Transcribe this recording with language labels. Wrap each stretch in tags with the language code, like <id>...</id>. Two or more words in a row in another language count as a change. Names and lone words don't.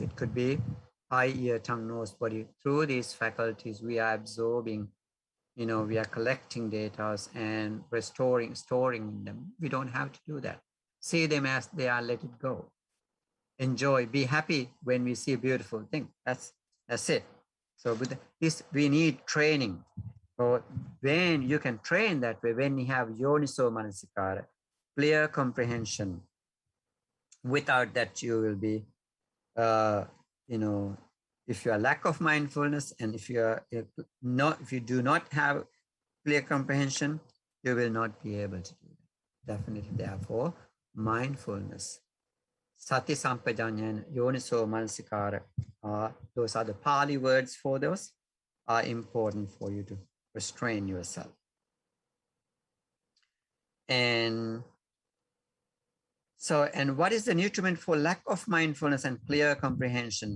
<en>It could be eye, ear, tongue, nose, body. Through these faculties, we are absorbing, we are collecting data and storing them. We don't have to do that. See them as they are, let it go. Enjoy, be happy when we see a beautiful thing. That's it. So with this, we need training. So when you can train that way, when you have</en> <pi>yoniso manasikara,</pi> <en>clear comprehension, without that you will be, if you are lack of mindfulness and if you do not have clear comprehension, you will not be able to do that. Definitely, therefore, mindfulness,</en> <pi>sati sampajanya and yoniso manasikara,</pi> <en>those are the Pali words for those, are important for you to restrain yourself. And so, and what is the nutriment for lack of mindfulness and clear comprehension?</en>